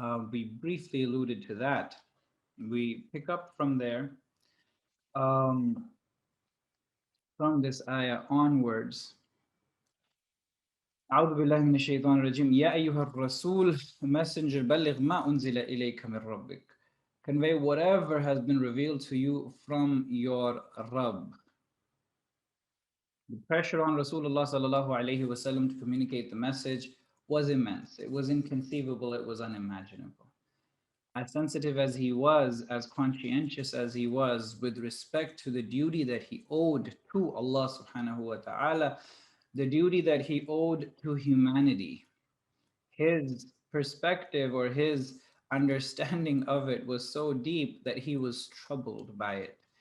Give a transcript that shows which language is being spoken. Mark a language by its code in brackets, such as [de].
[en] We briefly alluded to that. We pick up from there, from this ayah onwards. [ar] أعوذ بالله من الشيطان الرجيم يا أيها الرسول messenger بلغ ما أنزل إليك من ربك. [en] Convey whatever has been revealed to you from your Rabb. The pressure on Rasulullah sallallahu alaihi wasallam to communicate the message was immense. It was inconceivable. It was unimaginable. As sensitive as he was, as conscientious as he was with respect to the duty that he owed to Allah subhanahu wa ta'ala, the duty that he owed to humanity, his perspective or his understanding of it was so deep that he was troubled by it.